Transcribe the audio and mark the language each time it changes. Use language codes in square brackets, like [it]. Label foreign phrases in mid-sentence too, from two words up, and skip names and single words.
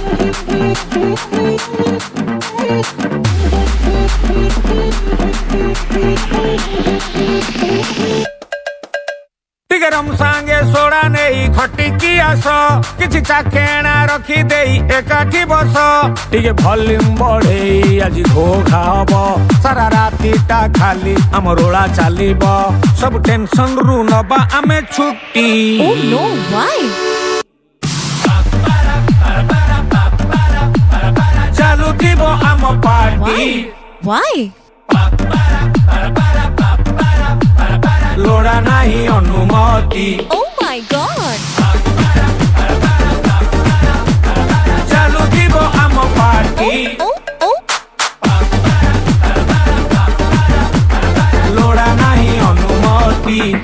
[or] ଟିଗରମ ସାଙ୍ଗେ ସୋଡ଼ା ନାହିଁ ଖଟିକି ଆସ କିଛି ଚାଖଣା ରଖି ଦେଇ ଏକାଠି ବସ ଟିକେ ଭଲ୍ୟୁମ ବଢ଼େ ଆଜ ଘୋ ଖାବ ସାରା ରାତିଟା ଖାଲି ଆମ ରୋଳା ଚଳିବ ସବ ଟେନସନ ରୁ ନବା ଆମେ ଛୁଟି। [en] Oh no, why? [or] ଚାଲୁ ଥିବ ଆମ ପାର୍ଟି। [en] Why? [or] ଲୋଡ଼ା ନାହିଁ ଅନୁମତି। [en] Oh my god! [or] ଚାଲୁ ଥିବ ଆମ ପାର୍ଟି। Oh, oh. ଲୋଡ଼ା ନାହିଁ ଅନୁମତି।